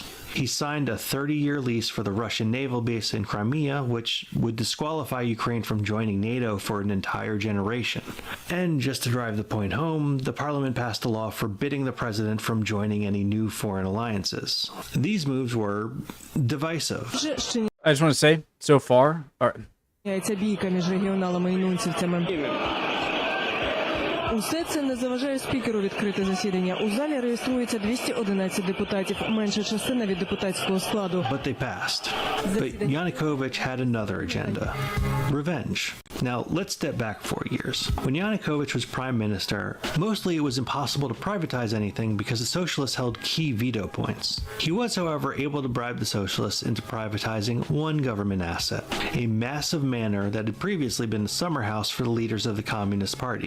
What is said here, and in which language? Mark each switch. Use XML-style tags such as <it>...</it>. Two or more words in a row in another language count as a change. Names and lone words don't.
<en>He signed a 30-year lease for the Russian naval base in Crimea, which would disqualify Ukraine from joining NATO for an entire generation. And just to drive the point home, the parliament passed a law forbidding the president from joining any new foreign alliances. These moves were divisive. I just want to say, so far,</en> <uk>бійка між регіоналами і нунцівцями. Усе це не заважає спікеру відкрити засідання. У залі реєструється 211 депутатів, менша частина від депутатського складу.</uk> <en>But they passed. But Yanukovych had another agenda. Revenge. Now, let's step back 4 years. When Yanukovych was prime minister, mostly it was impossible to privatize anything because the socialists held key veto points. He was, however, able to bribe the socialists into privatizing one government asset, a massive manor that had previously been a summer house for the leaders of the Communist Party.</en>